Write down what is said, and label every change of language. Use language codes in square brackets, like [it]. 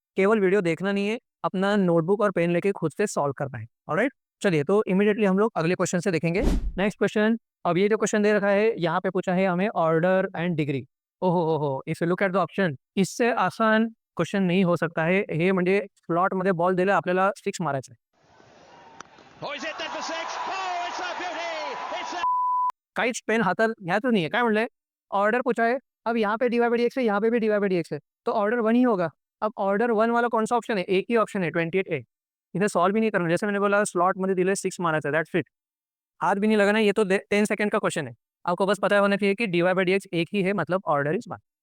[hi] केवल वीडियो देखना नहीं है, अपना नोटबुक और पेन लेके खुद से सॉल्व करना है। ऑलराइट, चलिए तो इमीडिएटली हम लोग अगले क्वेश्चन से देखेंगे। Next question. अब ये जो क्वेश्चन दे रखा है, यहाँ पे पूछा है हमें ऑर्डर एंड डिग्री। ओहो हो, [en] if you look at the option, [hi] इससे आसान क्वेश्चन नहीं हो सकता है हे। [mr] म्हणजे स्लॉट मध्ये बॉल दिला, आपल्याला 6 मारायचं आहे. [en] Oh, is it then for six? Oh, it's a beauty! It's a... [mr] काहीच पेन हातात घ्यायचं नाहीये. काय म्हणलंय? [hi] ऑर्डर पूछा है. अब यहाँ पे D Y by D x है, यहाँ पे भी D Y by D x है, तो ऑर्डर 1 ही होगा. अब ऑर्डर 1 वाला कौन सा ऑप्शन है? एक ही ऑप्शन है, 28A. इन्हें सॉल्व भी नहीं करना. जैसे मैंने बोला, [mr] स्लॉट मध्ये दिले 6 मारायचं [hi] है, दैट्स इट. हाथ भी नहीं लगाना. ये तो 10 सेकंड का क्वेश्चन है. आपको बस पता होना चाहिए कि D Y by D x एक ही है, मतलब ऑर्डर इज 1.